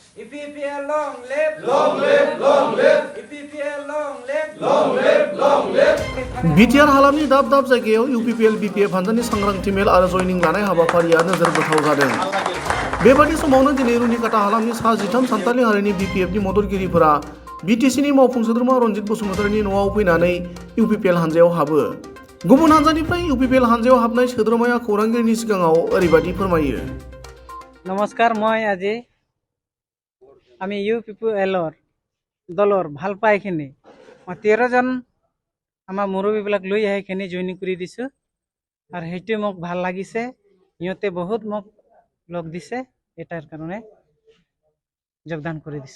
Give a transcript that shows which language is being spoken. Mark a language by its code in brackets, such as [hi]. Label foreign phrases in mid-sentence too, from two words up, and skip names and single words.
[en] EPPL long live, long live, long live, EPPL long live, long live, long live. [brx] बिटिआर हालामनि दाब दाब जायगायाव इउपिपिएल बिपिएफ हानजानि सांग्रांथि मेल आरो जयनिं लानाय हाबाफारिया नोजोर बोथाव जादों। बेबादि समावनो दिनै रुनिकाटा हालामनि सा 13 सान्थालि हारिनि बिपिएफनि मददगिरिफोरा बिटिसिनि मावफुं सोद्रोमा रनजित बसुमतारीनि न'आव फैनानै इउपिपिएल हानजायाव हाबो। गुबुन हानजानिफ्राय इउपिपिएल हानजायाव हाबनाय सोद्रोमाया खौरांगिरिनि सिगाङाव ओरैबादि फोरमायो। नमस्कार, [as] मैं আজি আমি ইউপিপিএলৰ দলৰ ভাল পাইখিনি মই 13 জন আমাৰ মুৰব্বীবিলাক লৈ আহিখিনি জইনিং কৰি দিছো আৰু সেইটো মোক ভাল লাগিছে। ইহঁতে বহুত মোক লগ দিছে, এটাৰ কাৰণে যোগদান কৰি দিছো।